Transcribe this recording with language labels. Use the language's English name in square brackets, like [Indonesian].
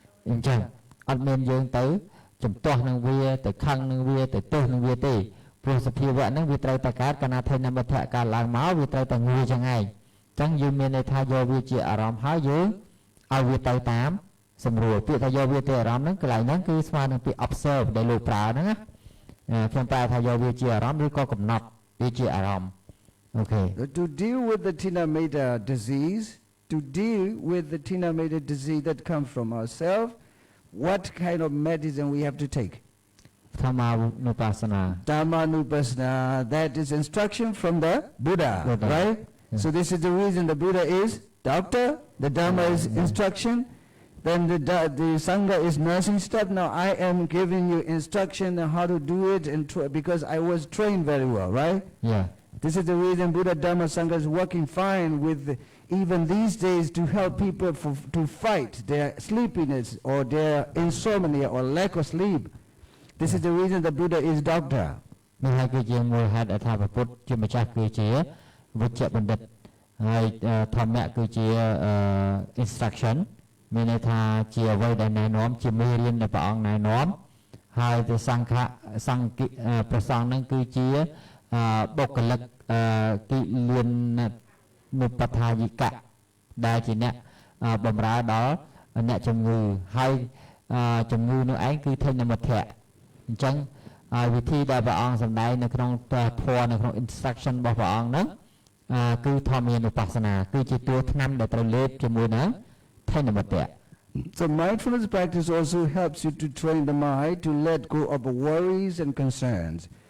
[Khmer] អញ្ចឹងអត់មានយើងទៅចំទាស់នឹងវាទៅខឹងនឹងវាទៅទោសនឹងវាទេព្រោះសភាវៈហ្នឹងវាត្រូវតែកើតកាលណាថេនមិត្តកើតឡើងមកវាត្រូវតែងឿចឹងឯងចឹងយើងមានន័យថាយកវាជាអារម្មណ៍ហើយយើងឲ្យវាទៅតាមសម្រួលពាក្យថាយកវាទៅអារម្មណ៍ហ្នឹងកន្លែងហ្នឹងគឺស្មើនឹងពាក្យ observe ដែលលោកប្រើហ្នឹងណាខ្ញុំប្រើថាយកវាជាអារម្មណ៍ឬក៏កំណត់វាជាអារម្មណ៍អូខេ [English] To deal with the Tina Meda disease, that comes from ourselves, what kind of medicine we have to take? Dhammanupassana, that is instruction from the Buddha. Right? Yeah. So this is the reason the Buddha is doctor, the Dhamma is instruction, then the Sangha is nursing step. Now I am giving you instruction on how to do it because I was trained very well, right? Yeah. This is the reason Buddha Dhamma Sangha is working fine with even these days to help people to fight their sleepiness or their insomnia or lack of sleep. This is the reason the Buddha is doctor. [Khmer] នេះហើយគឺជាមូលហេតុថាព្រះពុទ្ធជាម្ចាស់គឺជាវិជ្ជបណ្ឌិតហើយធម្មៈគឺជា instruction មានន័យថាជាអ្វីដែលណែនាំជាមេរៀនដែលព្រះអង្គណែនាំហើយទៅសង្ឃ ព្រះសង្ឃនឹងគឺជាបុគ្គលិកគិលានុបដ្ឋាយិកៈដែលជាអ្នកបម្រើដល់អ្នកជំងឺហើយជំងឺនោះឯងគឺថេនមិត្តអញ្ចឹងវិធីដែលព្រះអង្គសម្ដែងនៅក្នុងធម៌នៅក្នុង instruction របស់ព្រះអង្គហ្នឹងគឺធម្មានុបស្សនាគឺជាតួថ្នាំដែលត្រូវលេបជាមួយនឹងថេនមិត្ត [English] So mindfulness practice also helps you to train the mind to let go of worries and concerns.